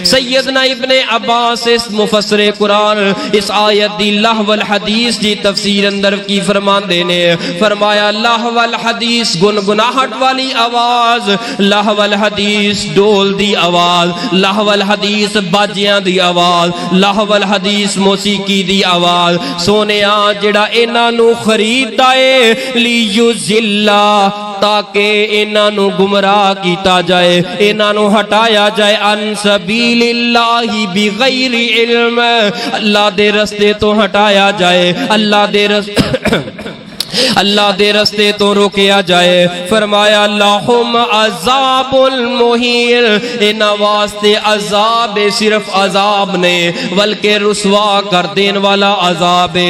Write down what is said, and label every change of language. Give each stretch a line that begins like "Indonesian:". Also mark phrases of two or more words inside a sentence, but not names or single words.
Punjabi: سیدنا ابن عباس اس مفسر قرآن اس آیت دی
Arabic: لهو الحديث
Punjabi: دی تفسیر اندر کی فرماندے نے، فرمایا
Arabic: لهو الحديث
Punjabi: گنگناہٹ والی آواز,
Arabic: لهو الحديث
Punjabi: ڈھول دی آواز,
Arabic: لهو الحديث
Punjabi: باجیاں دی آواز,
Arabic: لهو الحديث
Punjabi: موسیقی دی آواز. سونیا جیہڑا انہاں نوں خریددا ہے لیضلا، تاکہ انہاں نوں گمراہ کیتا جائے، انہاں نوں ہٹایا جائے
Arabic: عن سبيل الله بغير علم,
Punjabi: اللہ دے رستے تو ہٹایا جائے، اللہ دے رستے تو روکیا جائے. فرمایا
Arabic: لهم العذاب المهين,
Punjabi: انہاں واسطے عذاب صرف عذاب نے بلکہ رسوا کر دینے والا عذاب ہے.